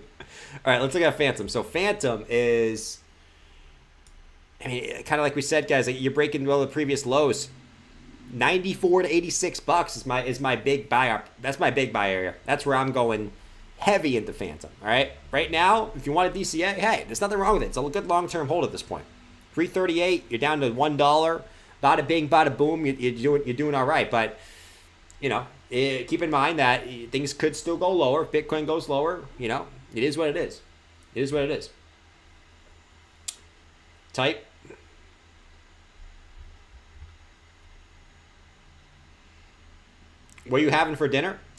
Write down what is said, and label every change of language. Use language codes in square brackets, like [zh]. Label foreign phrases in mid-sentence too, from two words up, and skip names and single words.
[en] All right, let's look at Phantom. So Phantom is, kind of like we said, guys, like you're breaking the previous lows. 94 to 86 bucks is my big buy up. That's my big buy area. That's where I'm going heavy into Phantom. All right. Right now, if you want a DCA, hey, there's nothing wrong with it. It's a good long-term hold at this point. 338, you're down to $1. Bada bing, bada boom. You're doing all right. But keep in mind that things could still go lower. If Bitcoin goes lower, it is what it is. It is what it is. Type. What are you having for dinner?